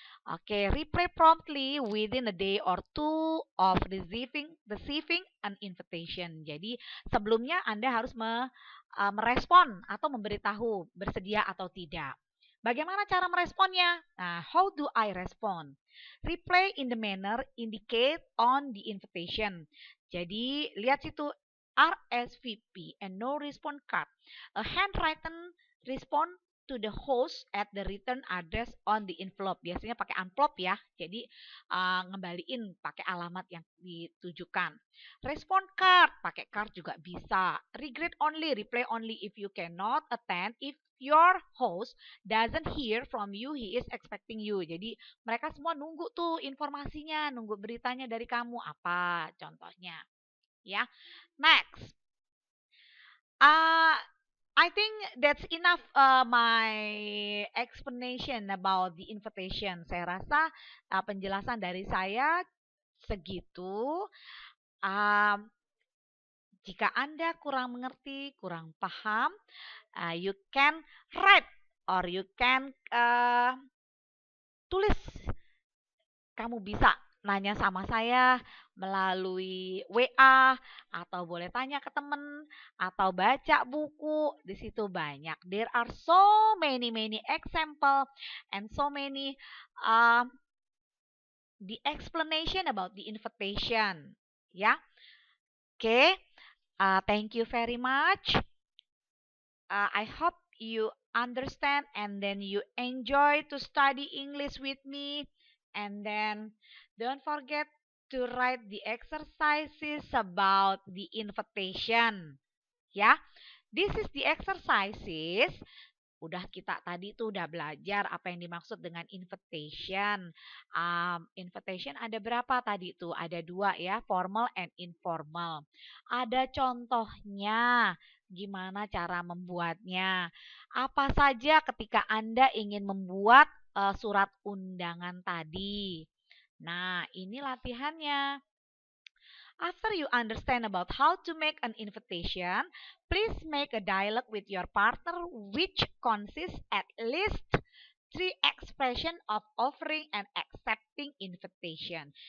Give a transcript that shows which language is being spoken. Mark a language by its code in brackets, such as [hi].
[en] Oke, reply promptly within a day or two of receiving an invitation. [id] Jadi sebelumnya Anda harus merespon atau memberitahu bersedia atau tidak. Bagaimana cara meresponnya? Nah, [en] how do I respond? Reply in the manner indicate on the invitation. [id] Jadi, lihat situ RSVP [en] and no response card. A handwritten response to the host at the return address on the envelope. [id] Biasanya pakai amplop ya. Jadi, ngembaliin pakai alamat yang ditujukan. Response card, pakai card juga bisa. [en] Regret only, reply only if you cannot attend. If your host doesn't hear from you, he is expecting you. [id] Jadi mereka semua nunggu tuh informasinya, nunggu beritanya dari kamu apa contohnya. Ya, next. [en] I think that's enough my explanation about the invitation. [id] Saya rasa penjelasan dari saya segitu. Jika Anda kurang mengerti, kurang paham, [en] you can write or you can [id] tulis. Kamu bisa nanya sama saya melalui WA atau boleh tanya ke teman atau baca buku. Di situ banyak. [en] There are so many example and so many the explanation about the invitation. Ya, oke. Thank you very much. I hope you understand and then you enjoy to study English with me. And then don't forget to write the exercises about the invitation. Ya, this is the exercises. [id] Kita tadi tuh udah belajar apa yang dimaksud dengan invitation. Invitation ada berapa tadi tuh? Ada 2 ya, [en] formal and informal. [id] Ada contohnya, gimana cara membuatnya. Apa saja ketika Anda ingin membuat surat undangan tadi. Nah, ini latihannya. [en] After you understand about how to make an invitation, please make a dialogue with your partner which consists at least 3 expressions of offering and accepting invitation.